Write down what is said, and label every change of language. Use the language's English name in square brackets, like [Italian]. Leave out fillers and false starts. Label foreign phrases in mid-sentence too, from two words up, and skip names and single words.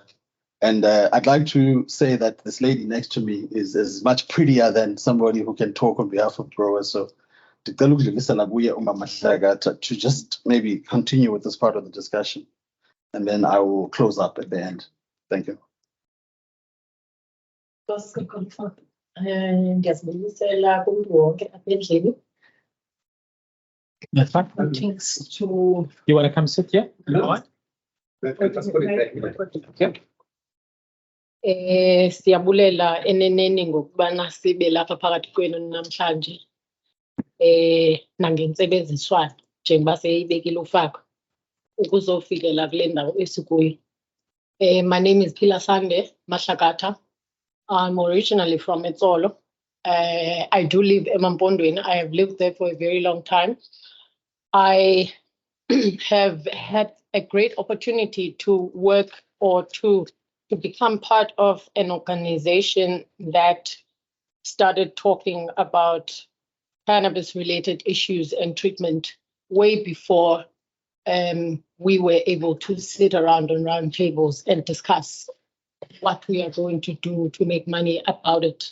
[English] And I'd like to say that this lady next to me is much prettier than somebody who can talk on behalf of growers. So to just maybe continue with this part of the discussion, and then I will close up at the end. Thank you. [Xhosa] Ndiyazibulisela kumntu wonke apha endlini. [English] That's fine. Thanks to You want to come sit here? Yeah. [Xhosa] Siyabulela eneneni ngokubana sibe lapha phakathi kwenu namhlanje. Nangentsebenziswano njengoba seyibekile ufaka ukuzofikelela kule ndawo esikuyo. [English] My name is Phila Sande Mahlakatha. I'm originally from Etsolo. I do live in Mampondweni. I have lived there for a very long time. I have had a great opportunity to work or to become part of an organization that started talking about cannabis-related issues and treatment way before we were able to sit around on round tables and discuss what we are going to do to make money about it.